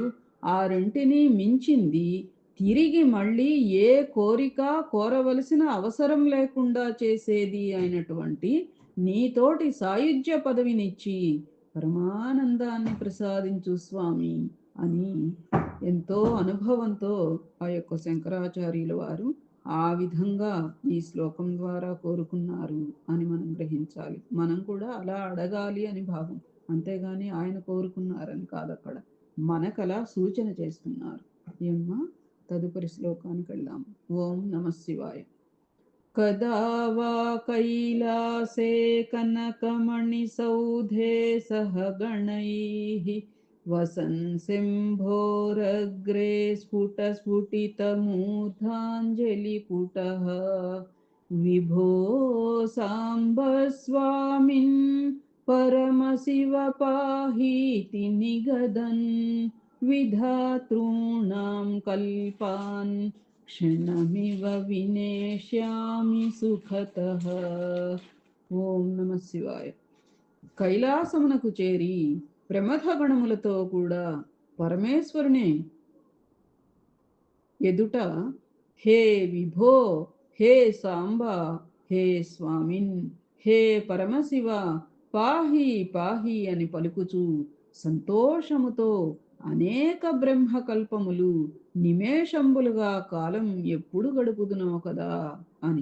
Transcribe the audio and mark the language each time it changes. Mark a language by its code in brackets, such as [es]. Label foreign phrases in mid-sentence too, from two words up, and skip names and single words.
[te] ఆ రెంటిని మించింది తిరిగి మళ్ళీ ఏ కోరిక కోరవలసిన అవసరం లేకుండా చేసేది అయినటువంటి నీతోటి సాయుజ్య పదవినిచ్చి పరమానందాన్ని ప్రసాదించు స్వామి అని ఎంతో అనుభవంతో ఆ యొక్క శంకరాచార్యుల వారు ఆ విధంగా ఈ శ్లోకం ద్వారా కోరుకున్నారు అని మనం గ్రహించాలి. మనం కూడా అలా అడగాలి అని భావం. అంతేగాని ఆయన కోరుకున్నారని కాదు అక్కడ. మనకలా సూచన చేస్తున్నారు. ఏమ్మా తదుపరి శ్లోకానికి వెళ్దాం. [sa] ఓం నమ శివాయ. कदा वा कैलासे कनकमणिसौधे सह गणैः वसन् सिंहोरग्रे स्फुटस्फुटितमूर्धाञ्जलिपुटः विभो साम्ब स्वामिन् परमशिव पाहीति निगदन् विधातॄणां कल्पान् క్షణమివ వినేష్యామి సుఖతః. ఓం నమ శివాయ. [te] కైలాసమునకు చేరి ప్రమథ గణములతో కూడా పరమేశ్వరుని ఎదుట హే విభో, హే సాంబ, హే స్వామిన్, హే పరమశివ, పాహి పాహి అని పలుకుచూ సంతోషముతో అనేక బ్రహ్మకల్పములు నిమేషంబులుగా కాలం ఎప్పుడు గడుపుదునో కదా అని.